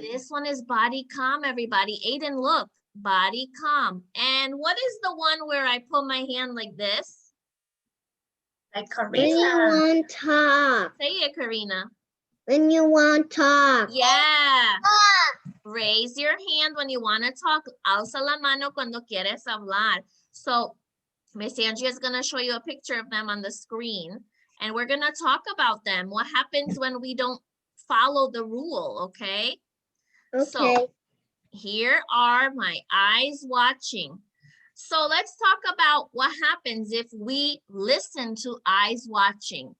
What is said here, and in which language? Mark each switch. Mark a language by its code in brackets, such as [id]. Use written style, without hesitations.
[en] This one is body calm, everybody. Aiden, look. Body calm. And what is the one where I put my hand like this? Like When you want to talk. Say it, Karina. When you want to talk. Yeah. Raise your hand when you want to talk. [es] Alza la mano cuando quieres hablar. [en] So, Miss Angie is going to show you a picture of them on the screen. And we're going to talk about them. What happens when we don't follow the rule, okay? Okay. So, here are my eyes watching. So let's talk about what happens if we listen to eyes watching.